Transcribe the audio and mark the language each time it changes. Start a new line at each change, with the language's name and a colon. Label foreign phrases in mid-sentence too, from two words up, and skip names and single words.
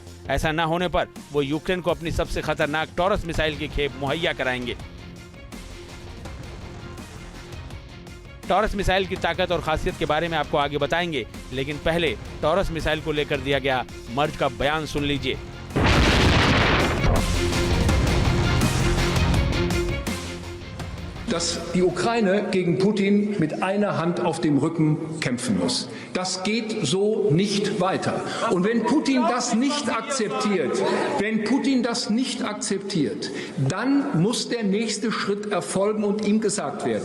Hindi: ऐसा न होने पर वो यूक्रेन को अपनी सबसे खतरनाक टॉरस मिसाइल की खेप मुहैया कराएंगे। टॉरस मिसाइल की ताकत और खासियत के बारे में आपको आगे बताएंगे, लेकिन पहले टॉरस मिसाइल को लेकर दिया गया मर्ज का बयान सुन लीजिए।
German: Dass die Ukraine gegen Putin mit einer Hand auf dem Rücken kämpfen muss. Das geht so nicht weiter. Und wenn Putin das nicht akzeptiert, dann muss der nächste Schritt erfolgen und ihm gesagt werden.